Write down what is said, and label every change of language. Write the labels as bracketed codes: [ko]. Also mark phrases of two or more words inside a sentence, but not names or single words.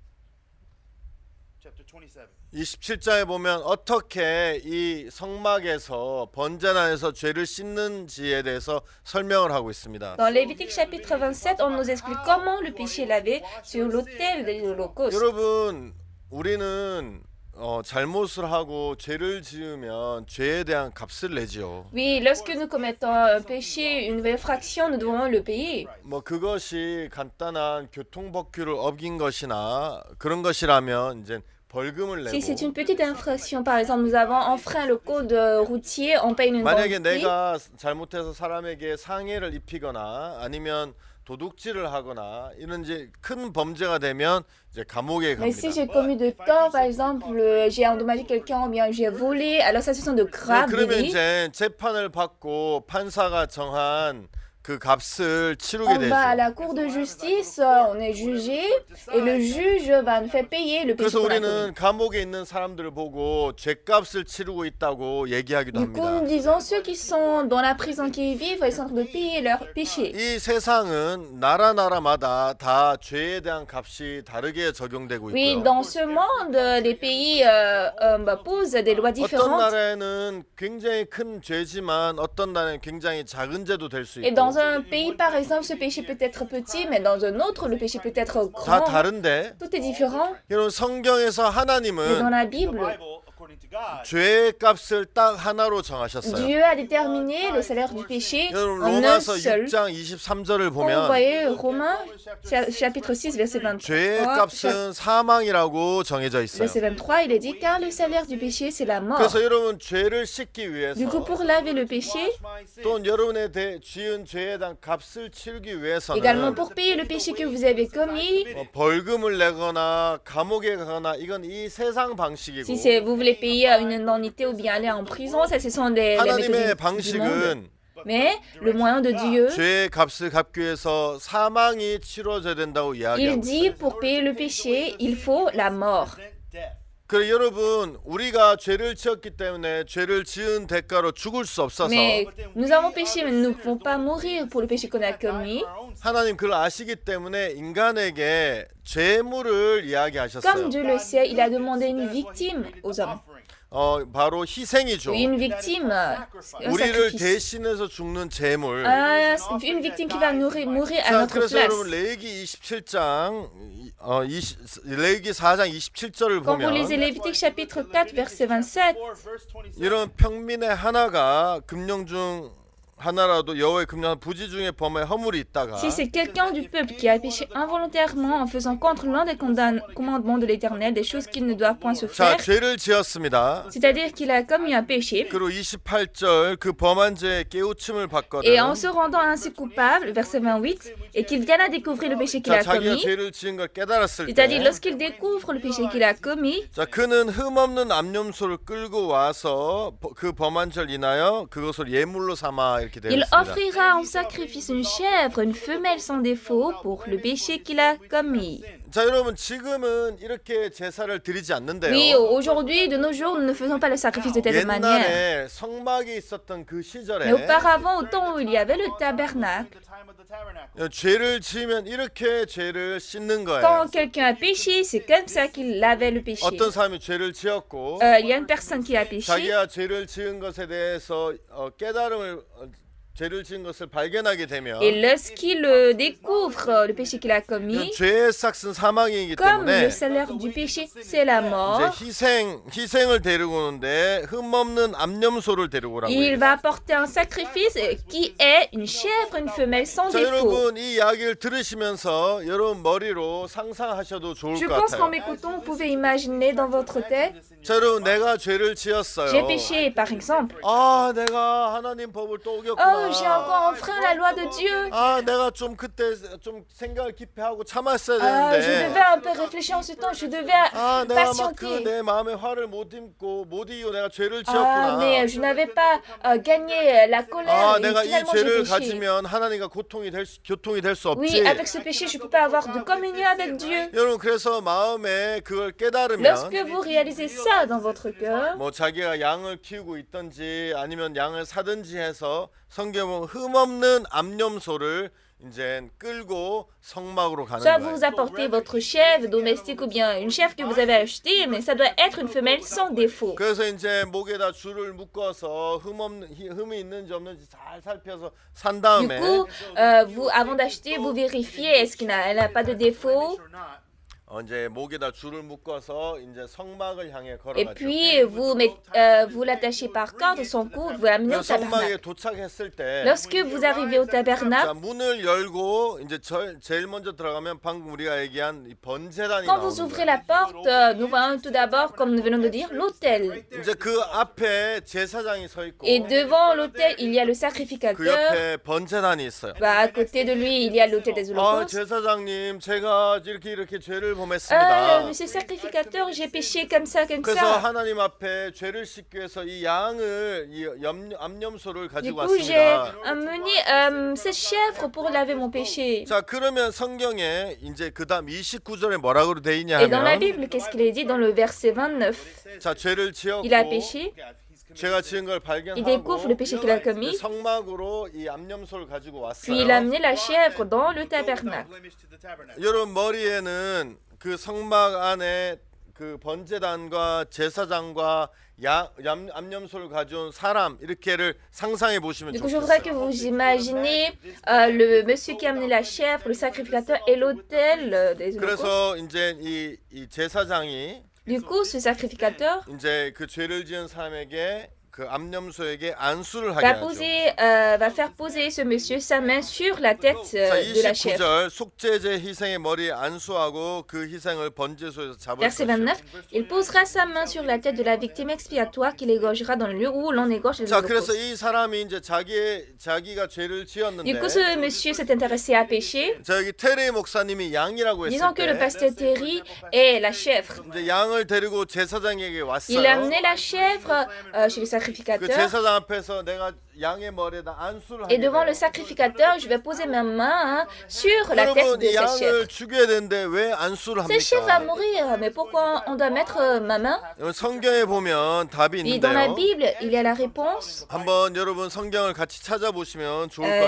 [ko] 27장에 보면 어떻게 이 성막에서 번제단에서 죄를 씻는지에 대해서 설명을 하고 있습니다. [fr] dans Lévitique chapitre 27, on nous explique comment le péché est lavé sur l'autel des holocaustes. [ko] 여러분 우리는 잘못을 하고 죄를 지으면 죄에 대한 값을 내지요. [fr] Oui, lorsque nous commettons un péché, une infraction, nous devons le payer. [ko] 뭐 그것이 간단한 교통법규를 어긴 것이나 그런 것이라면 이제 벌금을 [fr] Si c'est [ko] 내고 [fr] une petite infraction, par exemple, nous avons enfreint le code routier, on paye une [ko] 만약에 [fr] grande fee. [ko] 내가 잘못해서 사람에게 상해를 입히거나 아니면 도둑질을 하거나 이런 이제 큰 범죄가 되면 이제 감옥에 [fr] Mais si [ko] 갑니다. [fr] j'ai commis de tort, par exemple, j'ai endommagé quelqu'un ou bien j'ai volé, alors ça ce sont de graves [ko] 그러면 [fr] délits. [ko] 이제 재판을 받고 판사가 정한 그 값을 치르게 [fr] On va à [ko] 되죠. [fr] la cour de justice, on est jugé et le juge va nous faire payer le péché [ko] 그래서 [fr] qu'on a commis. [ko] 우리는 감옥에 있는 사람들을 보고 죄값을 치르고 있다고 얘기하기도 [fr] Du coup, nous [ko] 합니다. [fr] disons ceux qui sont dans la prison qui y vivent, ils sont en train de payer leur péché. [ko] 이 세상은 나라마다 다 죄에 대한 값이 다르게 적용되고 [fr] Oui, [ko] 있고요. [fr] dans ce monde, les pays posent des lois [ko] 어떤 [fr] différentes. [ko] 나라에는 굉장히 큰 죄지만 어떤 나라에는 굉장히 작은 죄도 될 수 [fr] Et [ko] 있고 [fr] dans un pays, par exemple, ce péché peut être petit, mais dans un autre, le péché peut être [ko] 다 [fr] grand. [ko] 다른데 [fr] Tout est différent. [ko] 여러분 성경에서 [fr] Mais dans [ko] 하나님은 [fr] la Bible, [ko] 죄의 값을 딱 하나로 정하셨어요. [fr] Dieu a déterminé le salaire du péché [ko] 여러분 [fr] en un [ko] 로마서 [fr] seul. [ko] 6장 23절을 [fr] Quand vous [ko] 보면 [fr] voyez Romains, chapitre 6, verset [ko] 죄의 [fr] 23, [ko] 값은 사망이라고 정해져 있어요. [fr] verset 23, il est dit, car le salaire du péché, c'est la mort. [ko] 그래서 여러분 죄를 씻기 [fr] Du coup, [ko] 위해서 [fr] pour laver le péché, [ko] 또 여러분의 지은 죄에 대한 값을 치르기 [fr] également [ko] 위해서는 [fr] pour payer le péché que vous avez commis, [ko] 벌금을 내거나 감옥에 가거나 이건 이 세상 방식이고 [fr] si vous voulez payer une indemnité ou bien aller en prison, ça ce sont les [ko] 하나님의 [fr] méthodes du monde. [ko] 방식은 [fr] Mais le moyen de Dieu, [ko] 죄의 값을 갚기 위해서 사망이 치러져야 된다고 [fr] il [ko] 이야기하고 [fr] dit [ko] 있어요. [fr] pour payer le péché, il faut la mort. [ko] 그래 여러분 우리가 죄를 지었기 때문에 죄를 지은 대가로 죽을 수 없어서 [fr] Mais nous avons péché, mais nous ne pouvons pas mourir pour le péché qu'on a commis. [ko] 하나님 그걸 아시기 때문에 인간에게 죄물을 이야기하셨어요. [fr] Comme Dieu le sait, il a demandé une victime aux hommes. [ko] 바로 희생이죠. [fr] Oui, une victime, un [ko] 우리를 [fr] sacrifice. [ko] 대신해서 죽는 죄물. [fr] Une victime qui va mourir à [ko] 자, [fr] notre [ko] 그래서 [fr] place. [ko] 여러분 레위기 27장 레위기 4장 27절을 [fr] Quand vous lisez [ko] 보면 [fr] Lévitique chapitre 4, verset 27, [ko] 이런 평민의 하나가 금령 중 하나라도 여호와의 금령 부지 중에 범하여 허물이 있다가 [fr] si c'est quelqu'un du peuple qui a péché involontairement en faisant contre l'un des commandements de l'Éternel, des choses qu'il ne doit point se [ko] 자 [fr] faire, [ko] 죄를 지었습니다. [fr] c'est-à-dire qu'il a commis un péché, [ko] 그리고 28절 그 범한 죄에 깨우침을 받거든. [fr] et en se rendant ainsi coupable, verset 28, et qu'il vienne à découvrir le péché qu'il [ko] 자 [fr] a [ko] 자기가 [fr] commis, [ko] 죄를 지은 걸 깨달았을 [fr] c'est-à-dire [ko] 때 [fr] lorsqu'il découvre le péché qu'il a commis, [ko] 자 그는 흠없는 암염소를 끌고 와서 그 범한 죄를 인하여 그것을 예물로 삼아 이렇게 되어 [fr] il [ko] 있습니다. [fr] offrira en sacrifice une chèvre, une femelle sans défaut, pour le péché qu'il a commis. [ko] 자 여러분 지금은 이렇게 제사를 드리지 않는데요. [fr] Oui, aujourd'hui, de nos jours, nous ne faisons pas le sacrifice de telle manière. [ko] 옛날에 성막이 있었던 그 시절에 [fr] Mais auparavant, au temps où il y avait le tabernacle, [ko] 죄를 지으면 이렇게 죄를 씻는 거예요. [fr] quand quelqu'un a péché, c'est comme ça qu'il lavait le péché. [ko] 어떤 사람이 죄를 지었고 [fr] Il y a une personne qui a péché. [ko] 자기가 죄를 지은 것에 대해서 깨달음을 죄를 지은 것을 발견하게 되면 [fr] Et lorsqu'il découvre le péché qu'il a commis, [ko] 죄의 삭은 사망이기 [fr] comme [ko] 때문에 [fr] le salaire du péché, c'est la mort, [ko] 이제 희생을 데리고 오는데 흠없는 암염소를 데리고 오라고 [fr] il [ko] 해요. [fr] va apporter un sacrifice qui est une chèvre, une femelle sans [ko] 자 [fr] défaut. [ko] 여러분 이 이야기를 들으시면서 여러분 머리로 상상하셔도 좋을 [fr] Je [ko] 것 [fr] pense qu'en [ko] 같아요. [fr] m'écoutant, vous pouvez imaginer dans votre tête, [ko] 자 여러분 내가 죄를 [fr] j'ai [ko] 지었어요. [fr] péché, par exemple. [ko] 아 내가 하나님 법을 또 [fr] Oh, [ko] 어겼구나. [fr] j'ai encore enfreint la loi de Dieu. [ko] 아 내가 좀 그때 좀 생각을 깊이 하고 참았어야 [fr] Ah, je [ko] 되는데 [fr] devais un peu réfléchir en ce temps, je devais [ko] 아 내가 막 그 [fr] patienter. [ko] 내 마음에 화를 못 이기고 내가 죄를 [fr] Ah, [ko] 지었구나. [fr] mais je n'avais pas gagné la colère [ko] 아 [fr] et [ko] 내가 이 [fr] finalement j'ai [ko] 죄를 [fr] péché. [ko] 가지면 하나님과 교통이 될 수 [fr] Oui, [ko] 없지. [fr] avec ce péché, je ne peux pas avoir de communion avec Dieu. [ko] 여러분 그래서 마음에 그걸 깨달으면 [fr] Lorsque vous réalisez ça dans votre cœur, [ko] 뭐 자기가 양을 키우고 있든지 아니면 양을 사든지 해서 성경은 흠없는 암염소를 이제 끌고 성막으로 가는 [fr] soit [ko] 거예요. [fr] vous apportez votre chèvre domestique ou bien une chèvre que vous avez achetée, mais ça doit être une femelle sans défaut. [ko] 그래서 이제 목에다 줄을 묶어서 흠이 있는지 없는지 잘 살펴서 산 [fr] Du [ko] 다음에 [fr] coup, vous, avant d'acheter, vous vérifiez est-ce elle n'a pas de défaut. [ko] 이제 목에다 줄을 묶어서 이제 성막을 향해 [fr] Et [ko] 걸어가죠. [fr] puis, vous l'attachez par corde, son cou, vous l'amenez [ko] 그 [fr] au [ko] 성막에 [fr] tabernacle. [ko] 도착했을 때 [fr] Lorsque vous arrivez au [ko] 자, [fr] tabernacle, [ko] 문을 열고 이제 제일 먼저 들어가면 방금 우리가 얘기한 이 번제단이 [fr] quand vous [ko] 나오는 [fr] ouvrez [ko] 거예요. [fr] la porte, nous voyons tout d'abord, comme nous venons de dire, l'autel. [ko] 이제 그 앞에 제사장이 서 있고 [fr] Et devant l'autel, il y a le [ko] 그 [fr] sacrificateur. [ko] 옆에 번제단이 있어요. [fr] Bah, à côté de lui, il y a l'autel des [ko] 아 [fr] holocaustes. [ko] 제사장님 제가 이렇게 죄를 범했습니다. [fr] Monsieur sacrificateur, j'ai péché comme ça, comme [ko] 그래서 [fr] ça. [ko] 하나님 앞에 죄를 씻기 위해서 이 양을 암염소를 [fr] Du [ko] 가지고 [fr] coup, j'ai [ko] 왔습니다. [fr] amené cette chèvre pour laver mon péché. [ko] 자 그러면 성경에 이제 그다음 29절에 뭐라고 돼 있냐 [fr] Et dans la [ko] 하면 [fr] Bible, qu'est-ce qu'il est dit dans le verset 29? [ko] 자 죄를 지었고 [fr] Il a péché, [ko] 죄가 지은 걸 [fr] il découvre [ko] 발견하고 [fr] le péché qu'il a commis, [ko] 성막으로 이 암염소를 가지고 [fr] puis il a [ko] 왔어요. [fr] amené la chèvre dans le tabernacle. [ko] 여러분 머리에는 그 성막 안에 그 번제단과 제사장과 암염소를 가져온 사람 이렇게를 상상해 보시면 [fr] Du coup, je voudrais que [ko] 좋겠어요. [fr] vous imaginez le monsieur qui a amené la chèvre, le sacrificateur et l'autel des holocaustes. [ko] 그래서 이제 이 제사장이 [fr] Du coup, ce sacrificateur [ko] 이제 그 죄를 지은 사람에게 그 암염소에게 안수를 하게 하죠. [fr] va faire poser ce monsieur sa main sur la tête [ko] 자, [fr] de la chèvre. [ko] 29절 속죄제 희생의 머리에 안수하고 그 희생을 번제소에서 잡을 [fr] Verset [ko] 것이요. [fr] 29, il posera sa main sur la tête de la victime expiatoire qu'il égorgera dans le lieu où l'on égorge les [ko] 자, 그래서 [fr] holocaustes. [ko] 이 사람이 이제 자기가 죄를 지었는데 [fr] Du coup, ce monsieur s'est intéressé à péché. [ko] 자, 여기 테레 목사님이 양이라고 했을 [fr] Disons que le [ko] 때 [fr] pasteur Terry est la chèvre. [ko] 이제 양을 데리고 제사장에게 [fr] Il a [ko] 왔어요. [fr] amené la chèvre chez le [ko] 그 [fr] sacrificateur. [ko] 제사장 앞에서 내가 양의 머리에다 안수를 [fr] Et [ko] 하게 [fr] devant le [ko] 돼요. [fr] sacrificateur, je vais poser ma main sur la tête [ko] 여러분 [fr] de [ko] 이 [fr] cette chèvre. [ko] 양을 죽여야 되는데 왜 안수를 [fr] Cette chèvre va [ko] 합니까? [fr] mourir, mais pourquoi on doit mettre ma main? [ko] 성경에 보면 답이 [fr] Et dans la [ko] 있는데요. [fr] Bible, il y a la réponse. [ko] 한번 여러분 성경을 같이 찾아보시면 좋을 것